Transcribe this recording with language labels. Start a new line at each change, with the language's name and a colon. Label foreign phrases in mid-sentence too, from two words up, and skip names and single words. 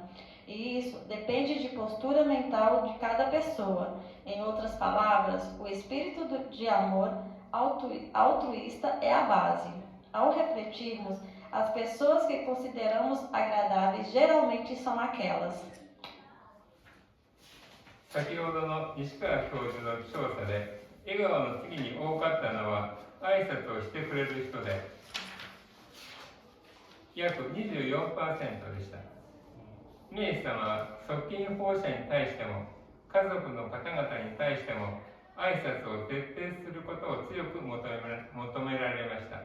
Portuguese: E isso depende de postura mental de cada pessoa. Em outras palavras, o espírito de amor altruísta é a base. Ao refletirmos, as pessoas que consideramos agradáveis geralmente são aquelas.
Japanese: 先ほどの西川教授の調査で、笑顔の次に多かったのは挨拶をしてくれる人で、約 24% でした。明治様は側近奉者に対しても、家族の方々に対しても、挨拶を徹底することを強く求められました。